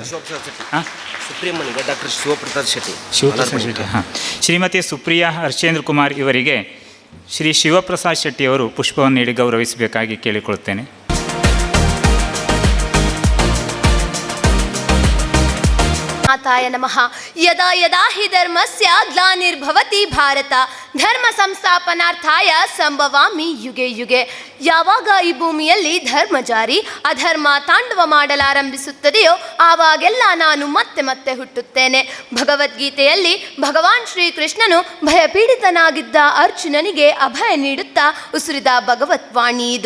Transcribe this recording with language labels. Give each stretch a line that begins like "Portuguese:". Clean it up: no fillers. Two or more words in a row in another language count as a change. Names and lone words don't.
Kannada: ಸುಪ್ರೀಮನಿಗೆ ಡಾಕ್ಟರ್ ಶಿವಪ್ರಸಾದ್ ಶೆಟ್ಟಿ. ಶಿವಪ್ರಸಾದ್ ಶೆಟ್ಟಿ, ಹಾಂ. ಶ್ರೀಮತಿ ಸುಪ್ರಿಯಾ ಹರ್ಷೇಂದ್ರ ಕುಮಾರ್ ಇವರಿಗೆ ಶ್ರೀ ಶಿವಪ್ರಸಾದ್ ಶೆಟ್ಟಿಯವರು ಪುಷ್ಪವನ್ನು ನೀಡಿ ಗೌರವಿಸಬೇಕಾಗಿ ಕೇಳಿಕೊಳ್ಳುತ್ತೇನೆ.
Sanskrit: ಮಾತಾಯ ನಮಃ. ಯದಾ ಯದಾ ಹಿ ಧರ್ಮಸ್ಯ ಗ್ಲಾನಿರ್ಭವತಿ ಭಾರತ ಧರ್ಮ ಸಂಸ್ಥಾಪನಾರ್ಥಾಯ ಸಂಭವಾಮಿ ಯುಗೆ ಯುಗೆ.
Kannada: ಯಾವಾಗ ಈ ಭೂಮಿಯಲ್ಲಿ ಧರ್ಮ ಜಾರಿ ಅಧರ್ಮ ತಾಂಡವ ಮಾಡಲಾರಂಭಿಸುತ್ತದೆಯೋ ಆವಾಗೆಲ್ಲ ನಾನು ಮತ್ತೆ ಮತ್ತೆ ಹುಟ್ಟುತ್ತೇನೆ. ಭಗವದ್ಗೀತೆಯಲ್ಲಿ ಭಗವಾನ್ ಶ್ರೀಕೃಷ್ಣನು ಭಯಪೀಡಿತನಾಗಿದ್ದ ಅರ್ಜುನನಿಗೆ ಅಭಯ ನೀಡುತ್ತಾ ಉಸಿರಿದ ಭಗವತ್ ವಾಣಿ ಇದು.